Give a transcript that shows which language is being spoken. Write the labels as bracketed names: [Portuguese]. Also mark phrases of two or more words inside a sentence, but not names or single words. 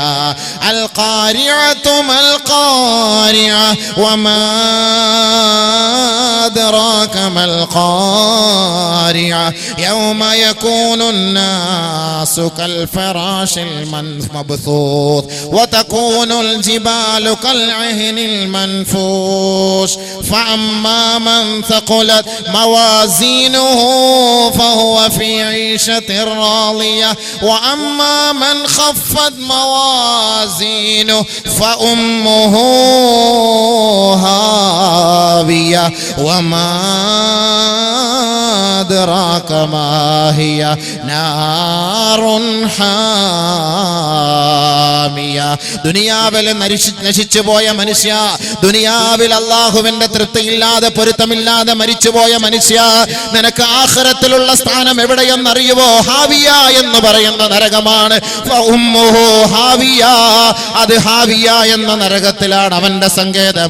[Arabic] القارعة ما القارعة وما أدراك ما القارعة يوم يكون الناس كالفراش المبثوث وتكون الجبال كالعهن المنفوش فأما من ثقلت موازينه فهو في عيشة راضية وأما من خفت موازينه فأمه هاوية وما أدراك ما هي نار حامية. [Malayalam] ദുനിയാവിൽ നശിച്ചു പോയ മനുഷ്യ, ദുനിയാവിൽ അല്ലാഹുവിന്റെ തൃപ്തിയില്ലാതെ പൊരുത്തമില്ലാതെ മരിച്ചുപോയ മനുഷ്യ, നിനക്ക് ആഖിറത്തിലുള്ള സ്ഥാനം എവിടെയെന്നറിയുവോ? ഹാവിയ എന്ന് പറയുന്ന നരകമാണ്. [Arabic] فأمه هاوية, [Malayalam] അത് ഹാവിയ എന്ന നരകത്തിലാണ് അവന്റെ സങ്കേതം.